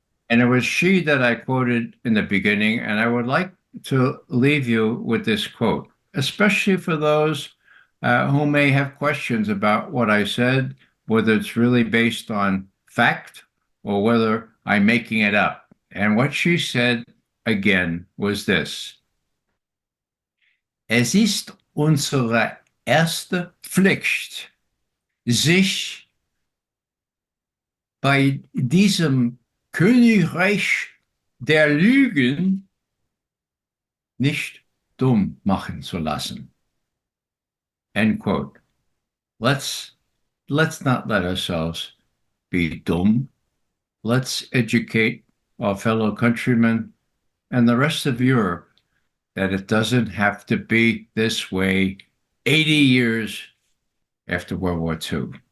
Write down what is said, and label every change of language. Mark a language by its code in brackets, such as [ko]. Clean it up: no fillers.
[en] And it was she that I quoted in the beginning, and I would like to leave you with this quote, especially for those who may have questions about what I said, whether it's really based on fact or whether I'm making it up. And what she said again was this: [de] Es ist unsere erste Pflicht, sich bei diesem Königreich der Lügen nicht dumm machen zu lassen. [en] End quote. Let's not let ourselves be dumb. Let's educate our fellow countrymen and the rest of Europe that it doesn't have to be this way 80 years after World War II.